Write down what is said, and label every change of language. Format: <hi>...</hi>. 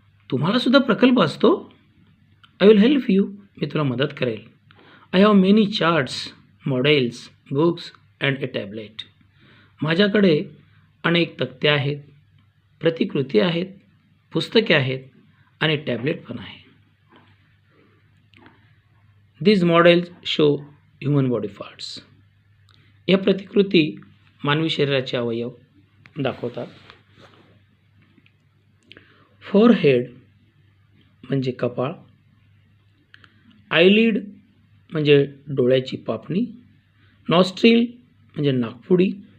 <mr>तुम्हाला सुद्धा प्रकल्प असतो.</mr> <en>I will help you.</en> <mr>मी तुला मदत करेल.</mr> <en>I have many charts, models, books and a tablet.</en> <mr>माझ्याकडे अनेक तक्ते आहेत, प्रतिकृती आहेत, पुस्तके आहेत आणि टॅबलेट पण आहे.</mr> <en>These models show human body parts.</en> <mr>या प्रतिकृती मानवी शरीराचे अवयव दाखवतात. फोरहेड म्हणजे कपाळ. आयलिड म्हणजे डोळ्याची पापणी. नॉस्ट्रिल म्हणजे नाकपुडी.</mr>